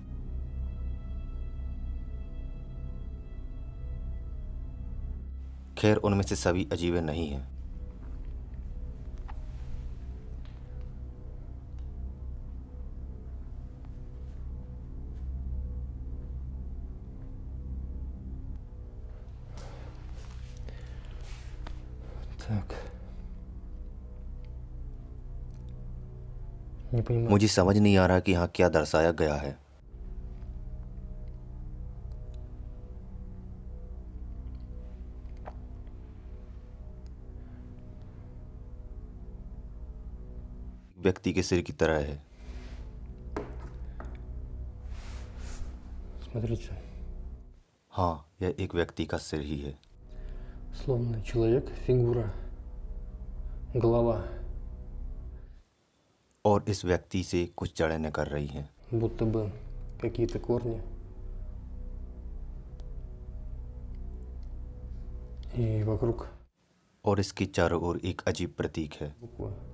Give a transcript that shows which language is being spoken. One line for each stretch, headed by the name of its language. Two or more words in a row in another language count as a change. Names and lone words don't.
Hindi: खैर, उनमें से सभी अजीब नहीं हैं।
Russian: так. Не понимаю.
Hindi: मुझे समझ नहीं आ रहा कि यहाँ क्या दर्शाया गया है। व्यक्ति के सिर की तरह है।
Russian: Смотрите,
Hindi: हाँ, यह एक व्यक्ति का सिर ही है।
Russian: словно человек, фигура, голова,
Hindi: और इस व्यक्ति से कुछ जड़ें निकल रही हैं।
Russian: будто бы какие-то корни. И вокруг
Hindi: और इसके चारों ओर एक अजीब प्रतीक है।
Russian: буквы.